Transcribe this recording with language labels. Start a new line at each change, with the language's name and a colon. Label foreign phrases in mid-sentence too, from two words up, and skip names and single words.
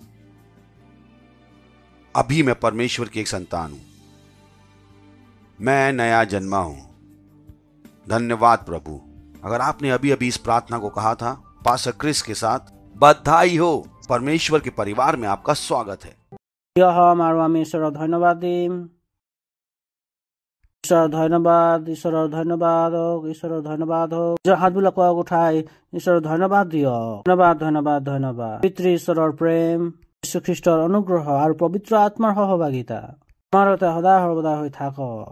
Hindi: अभी मैं परमेश्वर की एक संतान हूं। मैं नया जन्मा हूं। धन्यवाद प्रभु। अगर आपने अभी अभी इस प्रार्थना को कहा था पास्टर क्रिस के साथ, बधाई हो। परमेश्वर के परिवार में आपका स्वागत है।
Assamese: আমি ঈশ্বৰৰ ধন্যবাদ দিম। ঈশ্বৰৰ ধন্যবাদ, ঈশ্বৰৰ ধন্যবাদ হওক, ঈশ্বৰৰ ধন্যবাদ হওক। নিজৰ হাতবিলাক উঠাই ঈশ্বৰৰ ধন্যবাদ দিয়ক। ধন্যবাদ, ধন্যবাদ, ধন্যবাদ। পিতৃ ঈশ্বৰৰ প্ৰেম, যীশু খ্ৰীষ্টৰ অনুগ্ৰহ আৰু পবিত্ৰ আত্মাৰ সহভাগিতা আমাৰ সদায় সৰ্বদা হৈ থাকক।